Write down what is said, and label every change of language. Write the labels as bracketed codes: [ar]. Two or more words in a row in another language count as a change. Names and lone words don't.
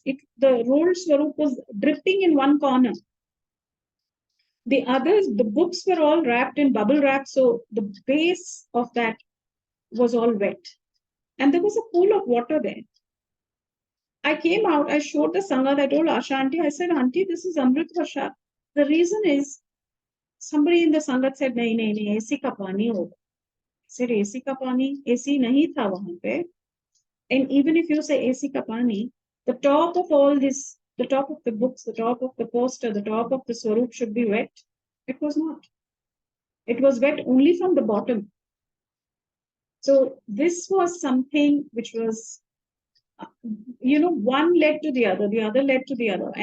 [en] The rolled swaroop was drifting in one corner. The others, the books were all wrapped in bubble wrap, so the base of that was all wet. And there was a pool of water there. I came out, I showed the Sangat, I told Asha Aunty, I said, Aunty, this is Amrit Varsha. The reason is, somebody in the Sangat said, [hi] नहीं, AC का पानी होगा. [en] I said, [hi] AC का पानी? AC नहीं था वहाँ पे. [en] And even if you say [hi] AC का पानी, [en] the top of all this, the top of the books, the top of the poster, the top of the swaroop should be wet. It was not. It was wet only from the bottom. So this was something which was, one led to the other led to the other.